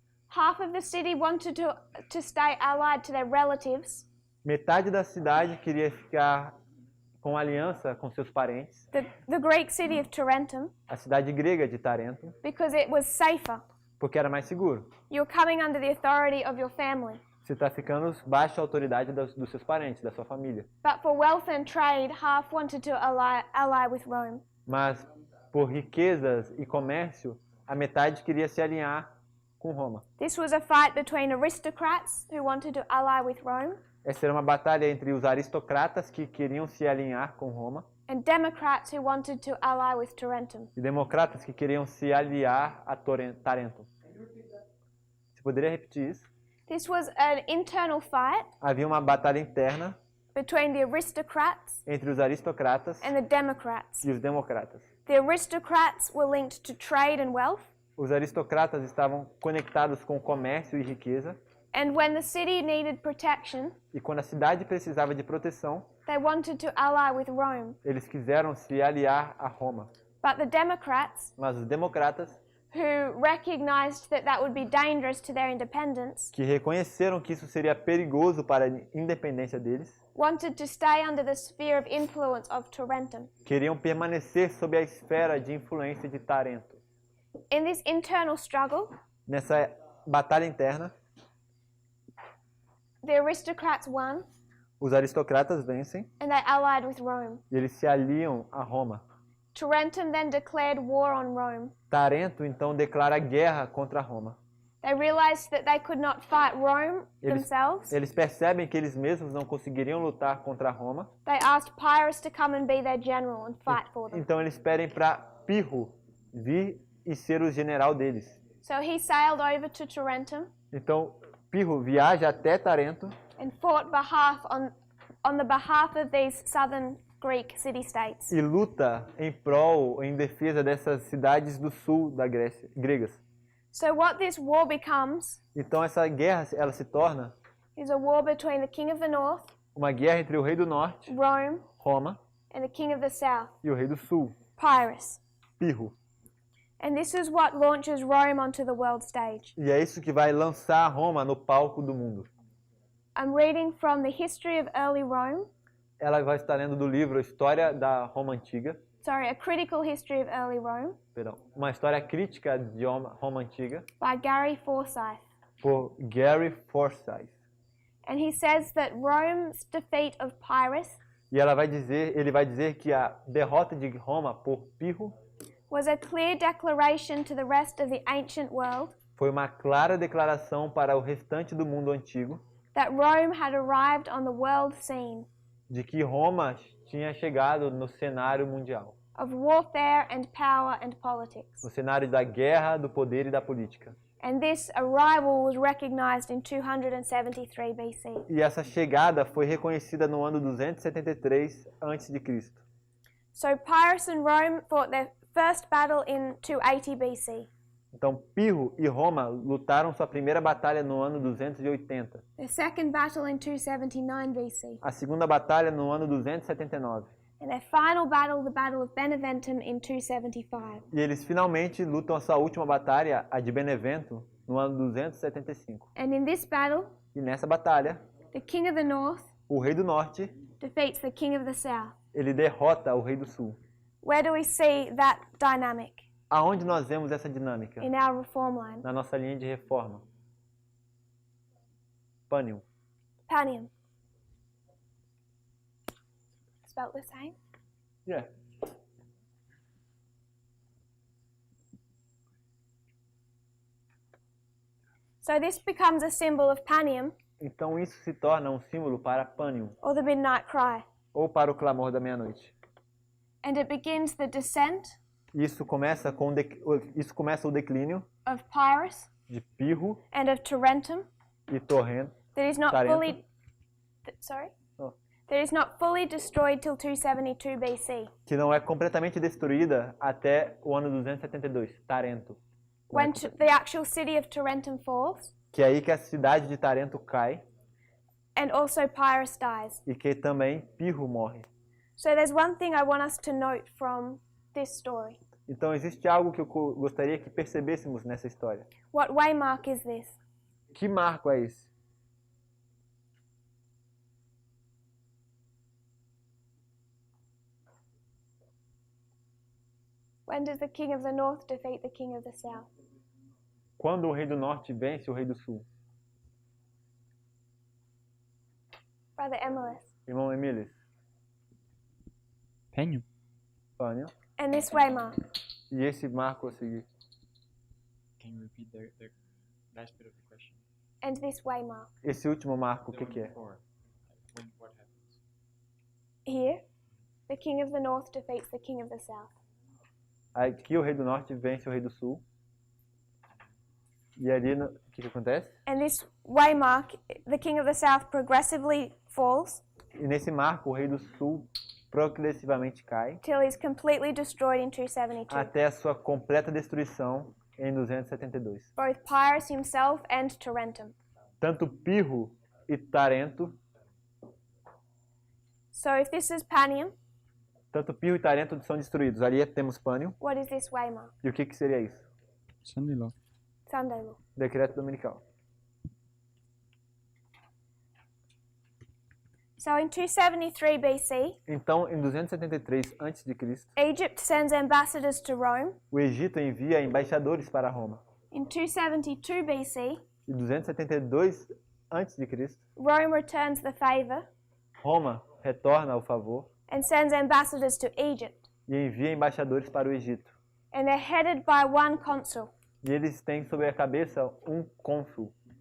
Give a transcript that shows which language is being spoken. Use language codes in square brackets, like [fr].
[en] Half of the city wanted to stay allied to their relatives, [pt] Metade da cidade queria ficar com aliança com seus parentes, [en] the Greek city of Tarentum, [pt] a cidade grega de Tarento, [en] because it was safer. [pt] porque era mais seguro. [en] You're coming under the authority of your family. [pt] Você está ficando baixo a autoridade dos seus parentes, da sua família. [en] But for wealth and trade, half wanted to ally with Rome. [pt] Mas por riquezas e comércio, a metade queria se alinhar com Roma. [en] This was a fight between aristocrats who wanted to ally with Rome [pt] Essa era uma batalha entre os aristocratas que queriam se alinhar com Roma [en] and democrats who wanted to ally with Tarentum. [pt] e democratas que queriam se aliar a Tarento. Você poderia repetir isso? [en] This was an internal fight [pt] Havia uma batalha interna [en] between the aristocrats [pt] entre os aristocratas [en] and the democrats. [pt] e os democratas. [en] The aristocrats were linked to trade and wealth, [pt] Os aristocratas estavam conectados com comércio e riqueza, [en] and when the city needed protection, [pt] e quando a cidade precisava de proteção, [en] they wanted to ally with Rome. [pt] eles quiseram se aliar a Roma. [en] But the democrats, [pt] Mas os democratas, [en] who recognized that that would be dangerous to their independence, [pt] que reconheceram que isso seria perigoso para a independência deles, [en] wanted to stay under the sphere of influence of Tarentum. [pt] queriam permanecer sob a esfera de influência de Tarento. [en] In this internal struggle, [pt] Nessa batalha interna, [en] the aristocrats won [pt] os aristocratas vencem [en] and they allied with Rome. [pt] e eles se aliam a Roma. [en] Tarentum then declared war on Rome. [pt] Tarento então declara guerra contra Roma. [en] They realized that they could not fight Rome themselves. [pt] Eles percebem que eles mesmos não conseguiriam lutar contra Roma, [en] They asked Pyrrhus to come and be their general and fight for them. [pt] então eles pedem para Pirro vir e ser o general deles. [en] So he sailed over to Tarentum [pt] Então Pirro viaja até Tarento [en] and fought on the behalf of these southern Greek city-states. [pt] e luta em prol, em defesa dessas cidades do sul da Grécia, gregas. [en] So what this war becomes [pt] Então essa guerra ela se torna [en] is a war between the king of the north, [pt] uma guerra entre o rei do norte, [en] Rome, [pt] Roma, [en] and the king of the south, [pt] e o rei do sul, [en] Pyrrhus. [pt] Pirro. [en] And this is what launches Rome onto the world stage. [pt] E é isso que vai lançar Roma no palco do mundo. [en] I'm reading from the history of early Rome, [pt] Ela vai estar lendo do livro História da Roma Antiga, [en] a critical history of early Rome [pt] perdão, uma história crítica de Roma Antiga, [en] by Gary Forsyth. [pt] por Gary Forsyth. [en] And he says that Rome's defeat of Pyrrhus [pt] E ele vai dizer que a derrota de Roma por Pirro [en] was a clear declaration to the rest of the ancient world [pt] foi uma clara declaração para o restante do mundo antigo [en] that Rome had arrived on the world scene [pt] de que Roma tinha chegado no cenário mundial, [en] of warfare and power and politics. [pt] no cenário da guerra, do poder e da política. [en] And this arrival was recognized in 273 BC. [pt] E essa chegada foi reconhecida no ano 273 a.C. [en] So Pyrrhus and Rome fought their first battle in 280 BC. [pt] Então Pirro e Roma lutaram sua primeira batalha no ano 280. [en] Their second battle in 279 BC. [pt] A segunda batalha no ano 279. [en] And their final battle, the Battle of Beneventum, in 275. [pt] E eles finalmente lutam a sua última batalha, a de Benevento, no ano 275. [en] And in this battle, [pt] E nessa batalha, [en] the king of the north [pt] o rei do norte, [en] defeats the king of the south. [pt] ele derrota o rei do sul. [en] Where do we see that dynamic? [pt] Aonde nós vemos essa dinâmica? [en] In our reform line. [pt] Na nossa linha de reforma. [en] Panium. [pt] Panium. [en] Spelt the same? Yeah. So this becomes a symbol of Panium, [pt] Então isso se torna um símbolo para Panium, [en] or the midnight cry. [pt] ou para o clamor da meia-noite. [en] And it begins the descent [pt] Isso começa o declínio [en] of Pyrrhus [pt] de Pirro [en] and of Tarentum [pt] e Torrento. [en] that is not [pt] Tarento. [en] fully sorry? Oh. That is not fully destroyed till 272 BC. [pt] Que não é completamente destruída até o ano 272, Tarento. [en] When the actual city of Tarentum falls, [pt] Que é aí que a cidade de Tarento cai [en] and also Pyrrhus dies. [pt] e que também Pirro morre. [en] So there's one thing I want us to note from this story. [pt] Então existe algo que eu gostaria que percebêssemos nessa história. [en] What waymark is this? [pt] Que marco é esse? [en] When does the king of the north defeat the king of the south? [pt] Quando o rei do norte vence o rei do sul? [en] Brother Emilis. [pt] Irmão Emilis, Penho. Pânio. [en] And this way mark. [pt] E esse marco a seguir? [en] Can you repeat the last bit of the question? And this way mark. [pt] Esse último marco, o [en] The one [pt] que é? [en] before. Like, what happens? Here, the king of the north defeats the king of the south. [pt] Aqui o rei do norte vence o rei do sul. E ali, o que acontece? [en] And this way mark, the king of the south progressively falls [pt] E nesse marco o rei do sul progressivamente cai [en] till he's completely destroyed in 272. [pt] até a sua completa destruição em 272. [en] Both Pyrrhus himself and Tarentum. [pt] Tanto Pirro e Tarento, [en] So if this is Panium, [pt] tanto Pirro e Tarento são destruídos. Ali temos Pânio. [en] what is this way mark? [pt] E o que seria isso? [en] Sunday law. Sunday law. [pt] Decreto dominical. [en] So in 273 BC, [pt] Então, em 273 a.C., [en] Egypt sends ambassadors to Rome. [pt] o Egito envia embaixadores para Roma. [en] In 272 BC, [pt] Em 272 a.C., [en] Rome returns the favor [pt] Roma retorna ao favor [en] and sends ambassadors to Egypt. [pt] e envia embaixadores para o Egito. [en] And they're headed by one consul, [pt] E eles têm sobre a cabeça um cônsul,